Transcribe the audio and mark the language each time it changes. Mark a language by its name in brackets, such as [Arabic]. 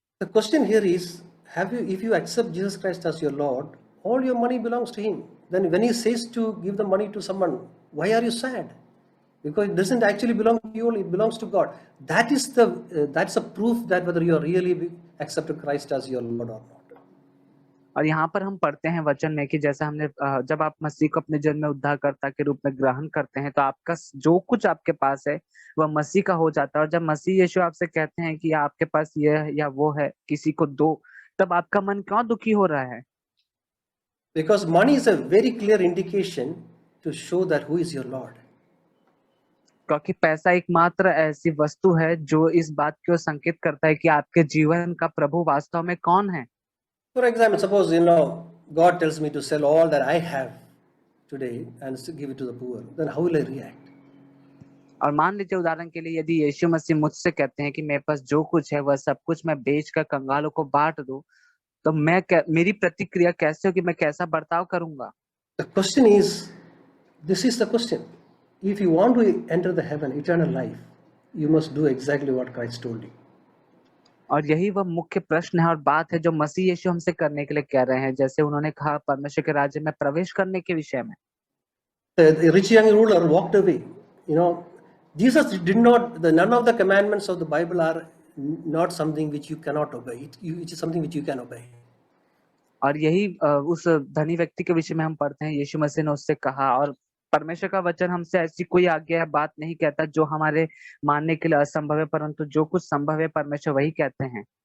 [English] The question here is, if you accept Jesus Christ as your Lord, all your money belongs to Him. Then when He says to give the money to someone, why are you sad? Because it doesn't actually belong to you, it belongs to God. That's a proof that whether you are really accepted Christ as your Lord or not. [Hindi] और यहाँ पर हम पढ़ते हैं वचन में कि जैसा हमने जब आप मसीह को अपने जन्म में उद्धारकर्ता के रूप में ग्रहण करते हैं तो आपका जो कुछ आपके पास है वह मसीह का हो जाता है। और जब मसीह यीशु आपसे कहते हैं कि आपके पास ये है या वो है, किसी को दो, तब आपका मन क्यों दुखी हो रहा है? [English] Because money is a very clear indication to show that who is your Lord. [Hindi] क्योंकि पैसा एकमात्र ऐसी वस्तु है जो इस बात को संकेत करता है कि आपके जीवन का प्रभु वास्तव में कौन है। [English] For example, suppose God tells me to sell all that I have today and give it to the poor, then how will I react? [Hindi] और मान लीजिए उदाहरण के लिए यदि यीशु मसीह मुझसे कहते हैं कि मेरे पास जो कुछ है वह सब कुछ मैं बेचकर कंगालों को बांट दूं, तो मेरी प्रतिक्रिया कैसे होगी, मैं कैसा बर्ताव करूंगा? [English] The question is, this is the question. If you want to enter the heaven, eternal life, you must do exactly what Christ told you. [Hindi] और यही वह मुख्य प्रश्न है और बात है जो मसीह यीशु हमसे करने के लिए कह रहे हैं, जैसे उन्होंने कहा परमेश्वर के राज्य में प्रवेश करने के विषय में। [English] The rich young ruler walked away. Jesus did not, none of the commandments of the Bible are not something which you cannot obey. It is something which you can obey. [Hindi] और यही उस धनी व्यक्ति के विषय में हम पढ़ते हैं, यीशु मसीह ने उससे कहा, और परमेश्वर का वचन हमसे ऐसी कोई आज्ञा या बात नहीं कहता जो हमारे मानने के लिए असंभव है, परंतु जो कुछ संभव है परमेश्वर वही कहते हैं।